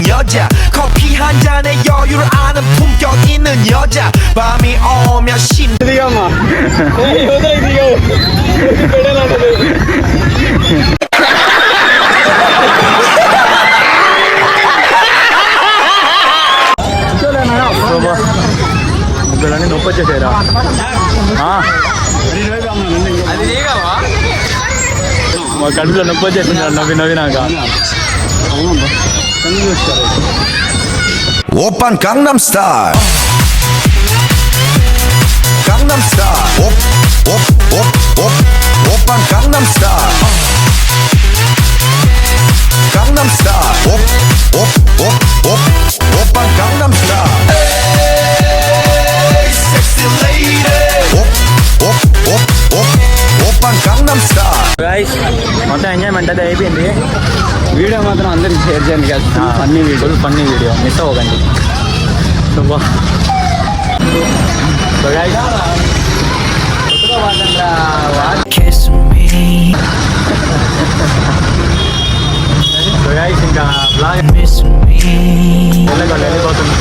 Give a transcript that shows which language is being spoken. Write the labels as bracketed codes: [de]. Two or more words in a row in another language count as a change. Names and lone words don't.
[ko] 여자 커피 한 잔에 여유를 아는 품격 있는 여자 밤이 오면 심 [te] ముగ్గులన్నీ నొప్పి వచ్చేసారా అది నీగవా మా కడుపులో నొప్పి వచ్చేసింది నవ్వి నవ్వినాక [ko] 오빤 강남스타일 강남스타일 오빤 강남스타일 강남스타일 오빤 강남스타일 [en] Hey sexy lady [ko] 오빤 강남스타일 [te] గైస్ మొత్తం ఎంజాయ్మెంట్ అయితే అయిపోయింది. వీడియో మాత్రం అందరికి షేర్ చేయండి guys. [en] funny video, full funny video, miss అవ్వకండి. so guys [te] ఇంకా బ్లాగ్ వెళ్ళిపోతున్నాం.